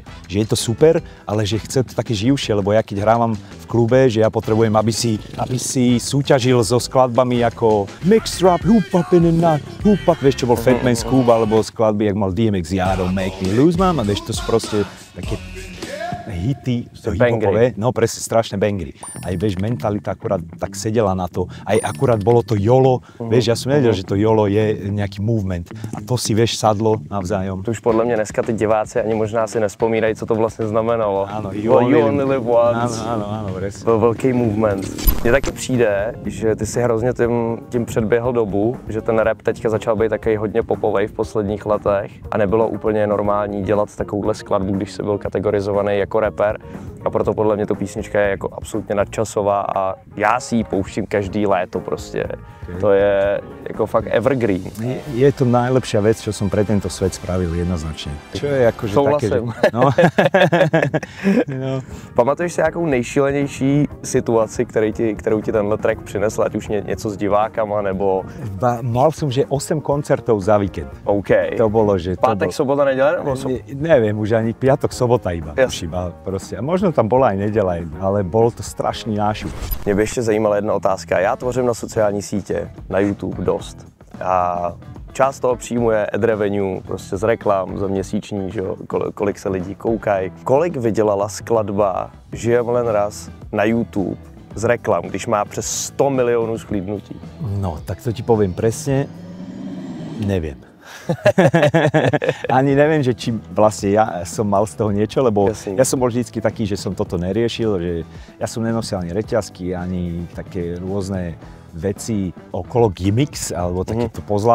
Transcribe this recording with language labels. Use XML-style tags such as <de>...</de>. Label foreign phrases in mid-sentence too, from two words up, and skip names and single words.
<sk>Že je to super, ale že chce to také živšie, lebo ja keď hrávam v klube, že ja potrebujem, aby si súťažil so skladbami ako Mixtrap,</sk> <en>Hoop Up in the Night, Hoop Up,</en> <sk>vieš, čo bol Fat Man Scoop, alebo skladby, jak mal DMX,</sk> <en>I Don't Make Me Lose Mama,</en> <sk>vieš, to sú proste také hity, hip-hopové, no presne, strašné bangry. Aj vieš, mentalita akurát tak sedela na to, aj akurát bolo to YOLO, vieš, ja som nevedel, že to YOLO je nejaký movement a to si, vieš, sadlo navzájom.</sk> <cs>To už podle mě dneska ty diváci ani možná si nespomínají, co to vlastně znamenalo.</cs> <sk>Áno,</sk> <en>You only live once.</en> <sk>Áno, presne.</sk> <cs>Byl velký movement. Mně taky přijde, že ty si hrozně tím předběhl dobu, že ten rap teďka začal být takový hodně popovej v posledních letech a nebylo úplně normální dělat takovouhle skladbu, když se byl kategorizovaný jako rapper. A proto podle mě to písnička je jako absolutně nadčasová a já si ji pouštím každý léto prostě. To je jako fakt evergreen.</cs> <sk>Je to najlepšia vec, čo som pre tento svet spravil jednoznačne. Čo je akože také, že... No. No.</sk> <cs>Pamatuješ si nějakou nejšílenější situaci, kterou ti tenhle track přinesl, ať už něco s divákama, nebo...</cs> <sk>Mal som, že 8 koncertov za víkend. OK. To bolo, že...</sk> <cs>Pátek, sobota, neděle? Nebo</cs> <sk>Neviem, už ani piatok, sobota iba. Proste. A možno tam bola aj nedeľa, ale bol to strašný nášup.</sk> <cs>Mě by ještě zajímala jedna otázka. Já tvořím na sociální sítě, na YouTube dost. a část toho příjmu je ad revenue, prostě z reklam za měsíční, že jo, kolik se lidí koukají. Kolik vydělala skladba Žijem len raz na YouTube z reklam, když má přes 100 milionů shlédnutí? No,</cs> <sk>tak to ti poviem presne, neviem. Ani neviem, že či vlastne ja som mal z toho niečo, lebo ja som bol vždycky taký, že som toto neriešil, že ja som nenosil ani reťazky, ani také rôzne veci okolo gimmicks alebo takéto pozlátko.</sk>